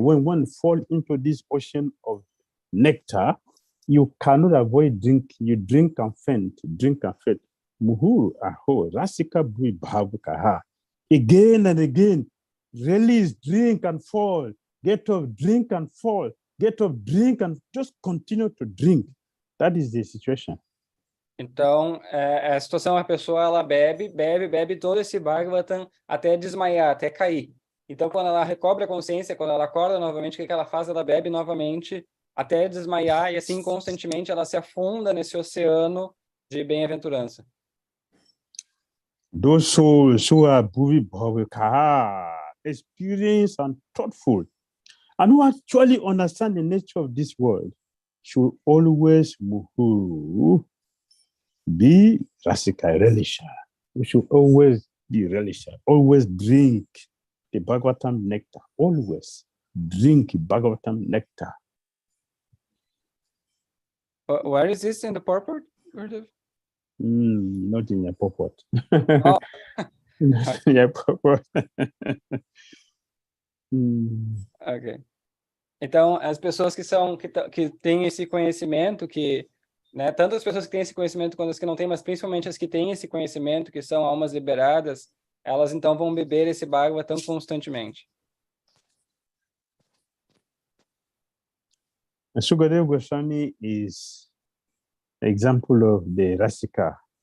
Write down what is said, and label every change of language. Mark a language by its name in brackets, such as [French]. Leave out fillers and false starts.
[English] When one falls into this ocean of nectar, you cannot avoid drink. You drink and faint, [Sanskrit] Muhur aho, rasika bhui bhavukaha. [English] Again and again, release, drink and fall. Get up, drink and fall. Get up, drink and just continue to drink. That is the situation. [Portuguese] Então, a situação, a pessoa, ela bebe todo esse Bhagavatam até desmaiar, até cair. Então, quando ela recobre a consciência, quando ela acorda novamente, o que ela faz? Ela bebe novamente até desmaiar e assim, constantemente, ela se afunda nesse oceano de bem-aventurança. [English] Those souls who are bhuvi bhavika, experienced and thoughtful, and who actually understand the nature of this world, should always muhu be rasika relisha. We should always be relisha. Always drink the Bhagavatam nectar. Always drink Bhagavatam nectar. Where is this in the purport? Not in your purport. Oh. Not in your purport. Ok. [Portuguese] Então, as pessoas que têm esse conhecimento, né, tanto as pessoas que têm esse conhecimento quanto as que não têm, mas principalmente as que têm esse conhecimento, que são almas liberadas, elas então vão beber esse Bhagavatam constantemente. [English] 𝐶𝐤𝐬𝐢 Goswami is an example of the Rasikas.